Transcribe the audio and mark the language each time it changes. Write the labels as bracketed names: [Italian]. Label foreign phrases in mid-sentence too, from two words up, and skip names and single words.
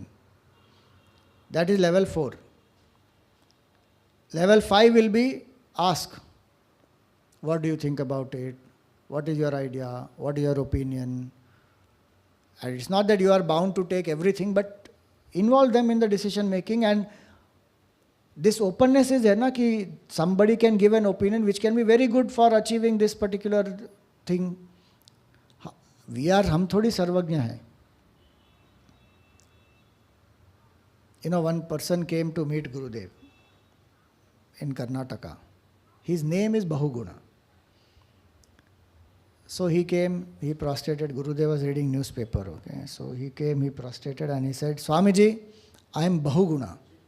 [English] That is level 4. Level 5 will be ask. What do you think about it? What is your idea? What is your opinion? And it's not that you are bound to take everything, but involve them in the decision making. And this openness is there, [Hindi] ना, कि [English] somebody can give an opinion which can be very good for achieving this particular thing. [Hindi] हम थोड़ी सर्वज्ञ हैं. [English] One person came to meet Gurudev in Karnataka. His name is Bahuguna. So he came, he prostrated. Gurudev was reading newspaper. Okay, so he came, he prostrated, and he said, Swamiji, I am Bahuguna.